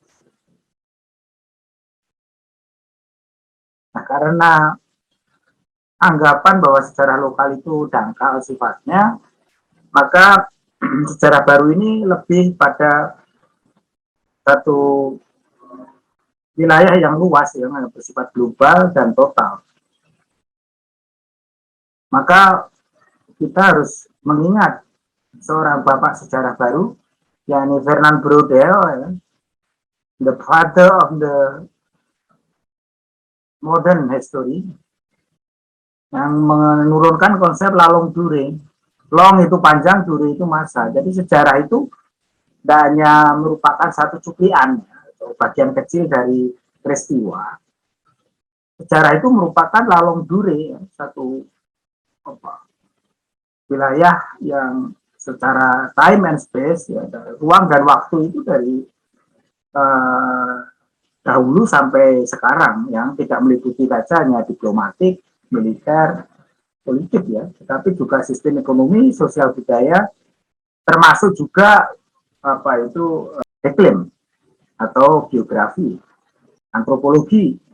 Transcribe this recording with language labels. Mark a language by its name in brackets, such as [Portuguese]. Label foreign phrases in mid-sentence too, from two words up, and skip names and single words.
[Indonesian] Nah, karena anggapan bahwa sejarah lokal itu dangkal sifatnya, maka sejarah baru ini lebih pada satu wilayah yang luas yang bersifat global dan total. Maka kita harus mengingat seorang bapak sejarah baru, yakni Fernand Braudel, ya, [English] the father of the modern history, [Indonesian] yang menurunkan konsep [French] la longue durée. [Indonesian] Long itu panjang, durée itu masa. Jadi sejarah itu tidak hanya merupakan satu cuplian atau bagian kecil dari peristiwa. Sejarah itu merupakan [French] la longue durée, [Indonesian] satu wilayah yang secara [English] time and space, [Indonesian] ya, ruang dan waktu itu dari dahulu sampai sekarang, yang tidak meliputi saja hanya diplomatik, militer, politik ya, tetapi juga sistem ekonomi, sosial budaya, termasuk juga iklim atau geografi, antropologi.